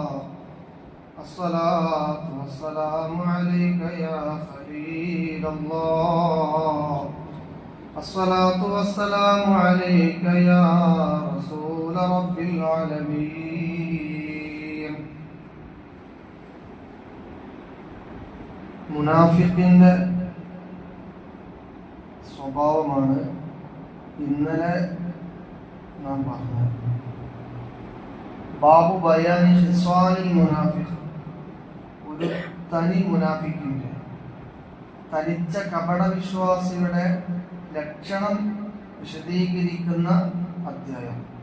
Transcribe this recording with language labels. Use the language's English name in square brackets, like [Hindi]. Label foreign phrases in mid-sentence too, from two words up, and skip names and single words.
[Arabic] الصلاة والسلام عليك يا خليل الله. الصلاة والسلام عليك يا رسول رب العالمين. [Malayalam] മുനാഫിഖിന്റെ സ്വഭാവമാണ് ഇന്നലെ നാം പറഞ്ഞത്. [Arabic] باب بيان خصال المنافق, [Malayalam] ഒരു തനി മുനാഫിക്കിന്റെ, തനിച്ച കപട വിശ്വാസിയുടെ ലക്ഷണം വിശദീകരിക്കുന്ന അധ്യായം.